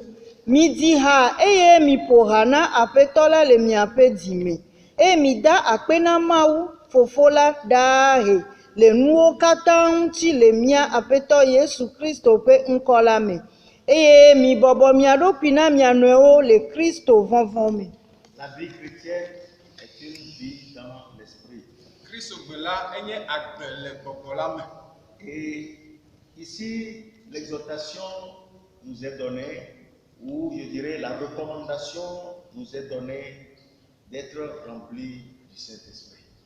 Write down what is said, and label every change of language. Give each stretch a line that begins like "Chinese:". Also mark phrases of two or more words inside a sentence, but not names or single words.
Ewe: Midi ha eye miƒo ha na Aƒetɔ la le miaƒe dzime, eye mida akpe na Mawu Fofo la ɖaahe le nuwo katã ŋuti le mia Aƒetɔ Yesu Kristo ƒe ŋkɔ la me. Eye mibɔbɔ mia ɖokui na mia nɔewo le Kristo vɔvɔ me.
French: La vie chrétienne est une vie dans l'esprit. Et ici, l'exhortation nous est donnée, ou je dirais la recommandation nous est donnée d'être remplis du Saint-Esprit.